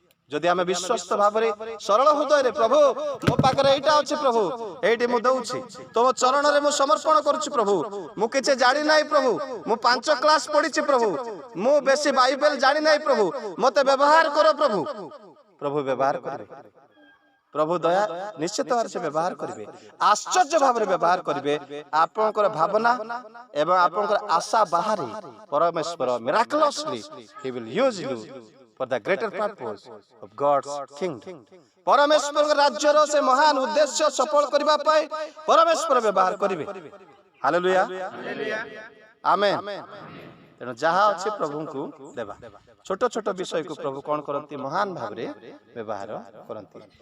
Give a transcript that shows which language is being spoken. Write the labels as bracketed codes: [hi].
[or] ଯଦି ଆମେ ବିଶ୍ୱସ୍ତ ଭାବରେ ସରଳ ହୃଦୟରେ, ପ୍ରଭୁ ମୋ ପାଖରେ ଏଇଟା ଅଛି, ପ୍ରଭୁ ଏଇଠି ମୁଁ ଦଉଛି, ତୁମ ଚରଣରେ ମୁଁ ସମର୍ପଣ କରୁଛି। ପ୍ରଭୁ ମୁଁ କିଛି ଜାଣି ନାହିଁ, ପ୍ରଭୁ ମୁଁ 5 କ୍ଲାସ ପଢିଛି, ପ୍ରଭୁ ମୁଁ ବେଶୀ ବାଇବେଲ ଜାଣି ନାହିଁ, ପ୍ରଭୁ ମତେ ବ୍ୟବହାର କର। ପ୍ରଭୁ ପ୍ରଭୁ ବ୍ୟବହାର କରିବେ। ପ୍ରଭୁ ଦୟା ନିଶ୍ଚିତ ଭାବରେ ସେ ବ୍ୟବହାର କରିବେ, ଆଶ୍ଚର୍ଯ୍ୟ ଭାବରେ ବ୍ୟବହାର କରିବେ। ଆପଣଙ୍କର ଭାବନା ଏବଂ ଆପଣଙ୍କର ଆଶା ବାହାରେ ପରମେଶ୍ୱର [en] miraculously he will use you for the greater purpose of God's kingdom. [or] ପରମେଶ୍ୱରଙ୍କ ରାଜ୍ୟର ସେ ମହାନ ଉଦ୍ଦେଶ୍ୟ ସଫଳ କରିବା ପାଇଁ ପରମେଶ୍ୱର ବ୍ୟବହାର କରିବେ। ହାଲେଲୁୟା, ଆମେନ୍। ତେଣୁ ଯାହା ଅଛି ପ୍ରଭୁଙ୍କୁ ଦେବା। ଛୋଟ ଛୋଟ ବିଷୟକୁ ପ୍ରଭୁ କଣ କରନ୍ତି? ମହାନ ଭାବରେ ବ୍ୟବହାର କରନ୍ତି।